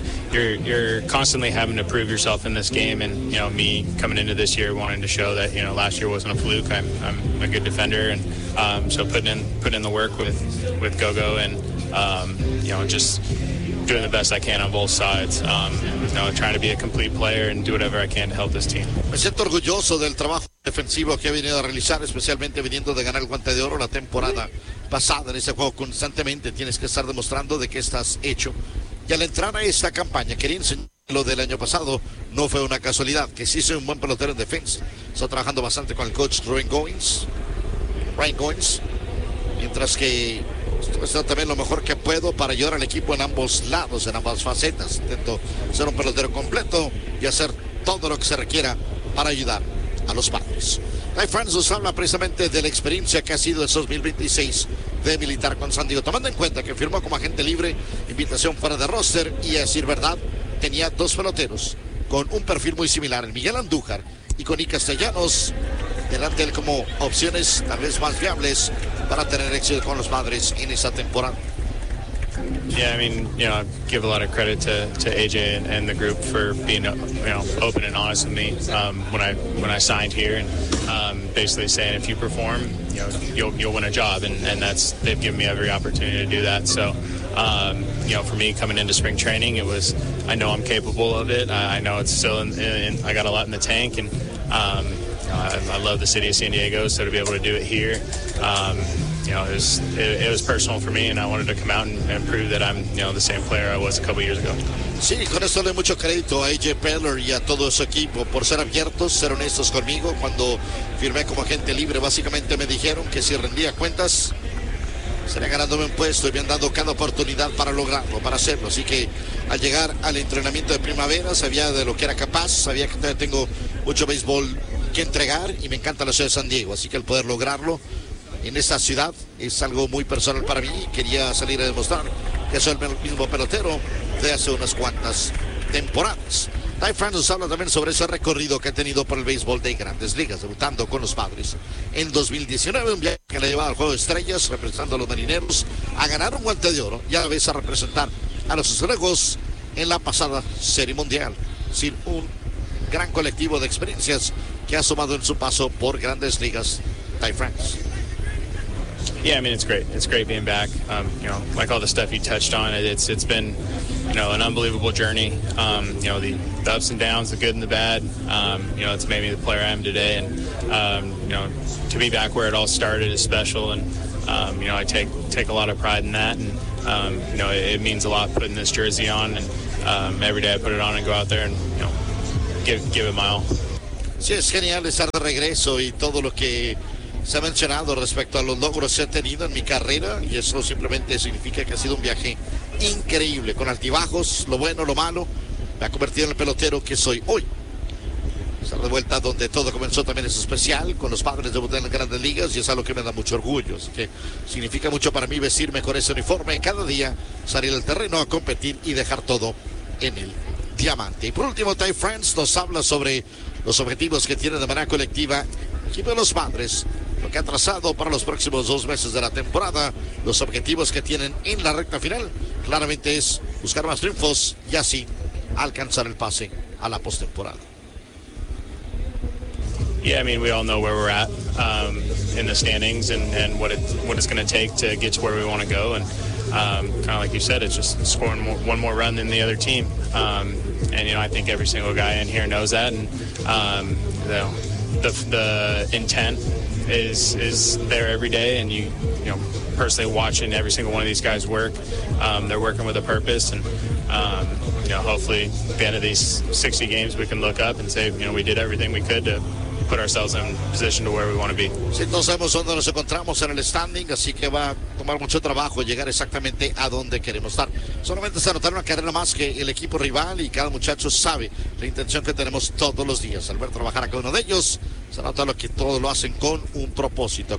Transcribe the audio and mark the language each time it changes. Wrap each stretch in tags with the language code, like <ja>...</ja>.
<en>You're constantly having to prove yourself in this game, and me coming into this year wanting to show that last year wasn't a fluke. I'm a good defender, and putting in the work with Gogo, and just doing the best I can on both sides. Trying to be a complete player and do whatever I can to help this team.</en> <es>Me siento orgulloso del trabajo defensivo que he venido a realizar, especialmente viniendo de ganar el Guante de Oro la temporada pasada. En ese juego constantemente tienes que estar demostrando de qué estás hecho. Y al entrar a esta campaña, quería enseñar lo del año pasado, no fue una casualidad, que sí soy un buen pelotero en defensa. Estoy trabajando bastante con el coach Ryan Goins, mientras que estoy también lo mejor que puedo para ayudar al equipo en ambos lados, en ambas facetas. Intento ser un pelotero completo y hacer todo lo que se requiera para ayudar a los padres. Ty France nos habla precisamente de la experiencia que ha sido el 2026 de militar con San Diego, tomando en cuenta que firmó como agente libre, invitación fuera de roster, y a decir verdad, tenía dos peloteros con un perfil muy similar, en Miguel Andújar y con Iker Castellanos, delante de él como opciones tal vez más viables para tener éxito con los padres en esa temporada. Yeah, I mean, you know, I give a lot of credit to AJ and the group for being, you know, open and honest with me when I signed here, and basically saying if you perform, you know, you'll win a job, and that's, they've given me every opportunity to do that. So, you know, for me coming into spring training, it was, I know I'm capable of it. I know it's still in, I got a lot in the tank, and I love the city of San Diego, so to be able to do it here. You know, it was personal for me, and I wanted to come out and prove that I'm, you know, the same player I was a couple years ago. Sí, con esto le doy mucho crédito a AJ Peller y a todo su equipo por ser abiertos, ser honestos conmigo. Cuando firmé como agente libre, básicamente me dijeron que si rendía cuentas, sería ganándome un puesto, y me han dado cada oportunidad para lograrlo, para hacerlo. Así que al llegar al entrenamiento de primavera, sabía de lo que era capaz, sabía que tengo mucho béisbol que entregar, y me encanta la ciudad de San Diego, así que el poder lograrlo en esta ciudad es algo muy personal para mí. Quería salir a demostrar que soy el mismo pelotero de hace unas cuantas temporadas. Ty France nos habla también sobre ese recorrido que ha tenido por el béisbol de Grandes Ligas, debutando con los Padres en 2019, un viaje que le llevaba al Juego de Estrellas, representando a los Marineros, a ganar un guante de oro y a la vez a representar a los Azulejos en la pasada Serie Mundial. Sin un gran colectivo de experiencias que ha sumado en su paso por Grandes Ligas, Ty France.</es> <en>Yeah, I mean, it's great. It's great being back. You know, like all the stuff you touched on, it's been, you know, an unbelievable journey. You know, the ups and downs, the good and the bad. You know, it's made me the player I am today. And you know, to be back where it all started is special. And you know, I take a lot of pride in that. And you know, it means a lot putting this jersey on. And every day I put it on and go out there and, you know, give it my all.</en> <es>Sí, es genial estar de regreso y todo lo que se ha mencionado respecto a los logros que he tenido en mi carrera, y eso simplemente significa que ha sido un viaje increíble, con altibajos, lo bueno, lo malo, me ha convertido en el pelotero que soy hoy. Estar de vuelta donde todo comenzó también es especial, con los Padres, debuté en las Grandes Ligas, y es algo que me da mucho orgullo, así que significa mucho para mí vestirme con ese uniforme, cada día salir al terreno a competir y dejar todo en el diamante. Y por último, Ty France nos habla sobre los objetivos que tiene de manera colectiva equipo de los Padres, lo que ha trazado para los próximos dos meses de la temporada, los objetivos que tienen en la recta final, claramente es buscar más triunfos y así alcanzar el pase a la postemporada.</es> <en>Yeah, I mean, we all know where we're at in the standings and what it's going to take to get to where we want to go, and kind of like you said, it's just scoring one more run than the other team, and you know, I think every single guy in here knows that, and you know, the intent is there every day, and you know personally watching every single one of these guys work, they're working with a purpose, and you know, hopefully at the end of these 60 games we can look up and say, you know, we did everything we could to put ourselves in position to where we want to be.</en> <es>Sí, no sabemos dónde nos encontramos en el standing, así que va a tomar mucho trabajo llegar exactamente a donde queremos estar. Solamente es anotar una carrera más que el equipo rival, y cada muchacho sabe la intención que tenemos todos los días. Al ver trabajar a cada uno de ellos, se nota lo que todos lo hacen con un propósito.</es>